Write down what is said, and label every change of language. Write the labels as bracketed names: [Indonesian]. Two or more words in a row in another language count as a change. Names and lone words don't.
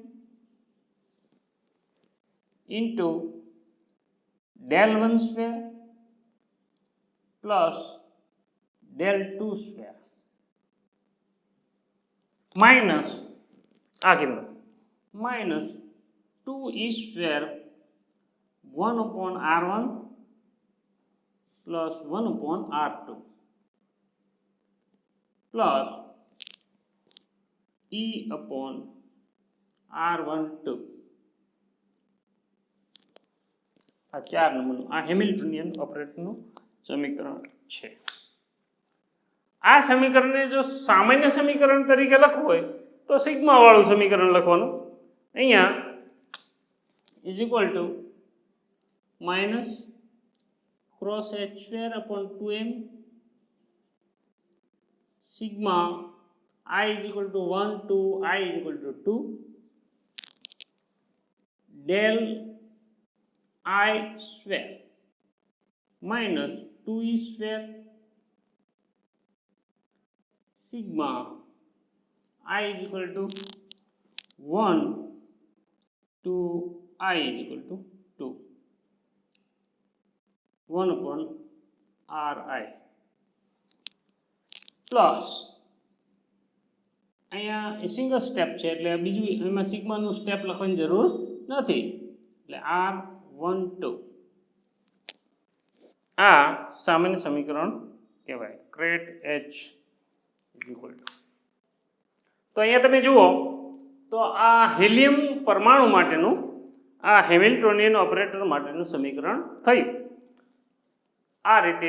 [English] into del1² plus del2² minus [Gujarati] આ કિંમત [English] minus 2E² 1 upon R1 plus 1 upon R2 plus E upon R12. [Gujarati] આ 4 નંબરનું આ હેમિલ્ટોનિયન ઓપરેટરનું સમીકરણ છે. આ સમીકરણને જો સામાન્ય સમીકરણ તરીકે લખવું હોય તો સિગ્મા વાળું સમીકરણ લખવાનું. [English] અહીંયા is equal to minus cross H² upon 2m sigma I is equal to 1 to I is equal to 2 del I² minus 2E² sigma I is equal to 1 to I is equal to 2 1 upon Ri plus [Gujarati] અહીંયા સિંગલ સ્ટેપ છે એટલે બીજું એમાં સિગ્માનું સ્ટેપ લખવાની જરૂર નથી. એટલે R12 આ સામાન્ય સમીકરણ કહેવાય. ક્રેટ H [English] equal to, [Gujarati] તો અહીંયા તમે જુઓ તો આ હિલિયમ પરમાણુ માટેનું આ હેમિલ્ટોનિયન ઓપરેટર માટેનું સમીકરણ થયું આ રીતે.